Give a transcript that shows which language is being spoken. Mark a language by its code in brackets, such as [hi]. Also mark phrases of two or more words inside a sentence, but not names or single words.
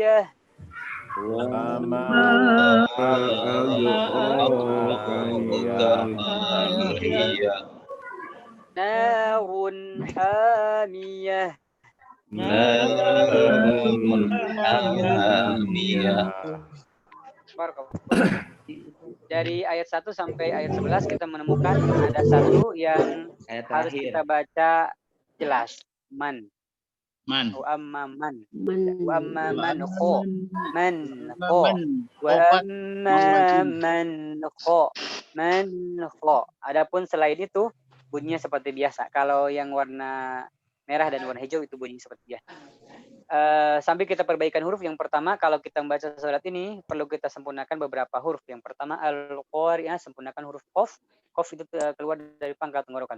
[ar] وما أدراك ما هي نار حامية نار حامية. [id] Dari ayat 1 sampai ayat 11 kita menemukan ada satu yang harus kita baca jelas. [ar] من. وأما من. وأما من خو. من خو. وأما من خو. من خو. [id] Adapun selain itu bunyinya seperti biasa. Kalau yang warna merah dan warna hijau itu bunyi seperti biasa. Sambil kita perbaikan huruf, yang pertama kalau kita membaca surat ini perlu kita sempurnakan beberapa huruf. Yang pertama al-qari'ah, sempurnakan huruf qaf. Qaf itu keluar dari pangkal tenggorokan.